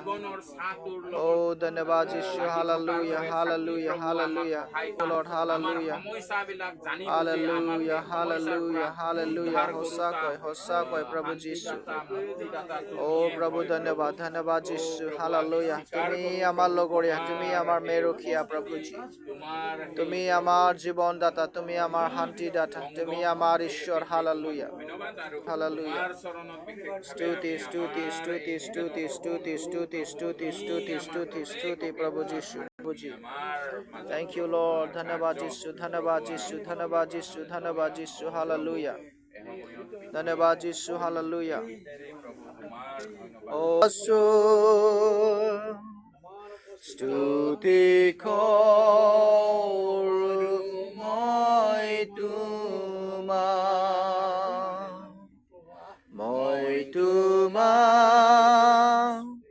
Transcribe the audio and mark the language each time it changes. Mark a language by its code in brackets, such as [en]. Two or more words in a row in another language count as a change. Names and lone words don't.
[hi] ओ धन्यवाद यीशु, हालेलुया, हालेलुया, हालेलुया। लॉर्ड हालेलुया, हालेलुया, हालेलुया, हालेलुया। होसा कोई प्रभु यीशु। ओ प्रभु धन्यवाद धन्यवाद यीशु, हालेलुया। [as] তুমি আমার লগৰীয়া, তুমি আমাৰ মেৰুখিয়া প্ৰভু জি। তুমি আমাৰ জীৱনদাতা, তুমি আমাৰ শান্তিদাতা, তুমি আমাৰ ঈশ্বৰ, হালেলুয়া, হালেলুয়া। স্তুতি স্তুতি স্তুতি স্তুতি স্তুতি স্তুতি স্তুতি স্তুতি স্তুতি স্তুতি প্রভু যীশু, প্রভু জি। [en] Thank you Lord, [as] ধন্যবাদ যীশু, ধন্যবাদ যীশু, ধন্যবাদ যীশু, ধন্যবাদ যীশু, হালেলুয়া, ধন্যবাদ যীশু, হালেলুয়া। ও স্তুতি কৰো মই তোমাক